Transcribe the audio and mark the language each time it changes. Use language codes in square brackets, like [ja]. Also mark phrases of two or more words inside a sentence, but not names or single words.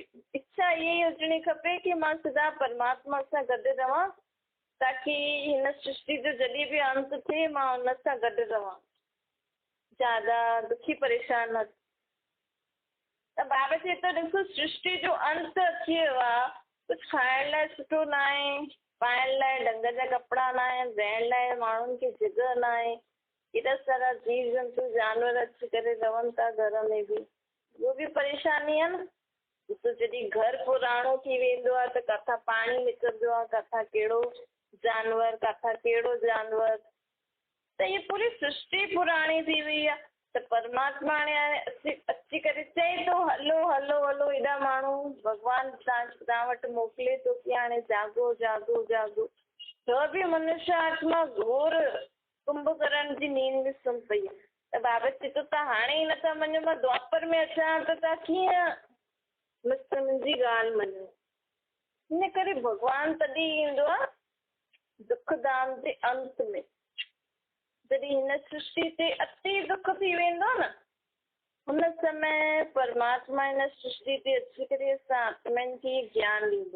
[sd] इच्छा इहा ई हुजणी खपे कि मां सदा परमात्मा सां गॾु रहां, ताकी हिन सृष्टि जो जॾहिं बि अंत थिए मां हुन सां गॾु रहां, ज्यादा दुखी परेशान न। त बाबा चए थो ॾिसो सृष्टि जो अंत अची वियो आहे, कुझु खाइण लाइ सुठो न आहे, पाइण लाइ ढंग जा कपिड़ा न आहिनि, रहण लाइ माण्हुनि खे जॻह न आहे, एॾा सारा जीव जंतु जानवर अची करे रहनि था घर में बि, उहो बि परेशानी आहे न। ॾिसो जॾहिं घर पुराणो थी वेंदो आहे त किथां पाणी निकिरंदो आहे, किथां कहिड़ो जानवर, किथां कहिड़ो जानवर, त इहा पूरी सृष्टि पुराणी थी वई आहे। त परमात्मा हाणे अची करे चए थो हलो हलो हलो, एॾा माण्हू भॻवानु तव्हां वटि मोकिले थो कि हाणे जागो जागो जागो, त बि मनुष्य आत्मा घोर कुंभकर्ण जी नींद में सुम्ही पई आहे। त बाबा चए थो तव्हां हाणे ई नथा मञो, मां द्वापर में अचां त तव्हां कीअं मुंहिंजी ॻाल्हि मञो? हिन करे भॻवानु तॾहिं ईंदो आहे दुख धाम जे अंत में, जॾहिं हिन सृष्टि ते अति दुख थी वेंदो न, हुन समय परमात्मा हिन सृष्टि ते अची करे असां आत्मनि खे ज्ञान ॾींदो।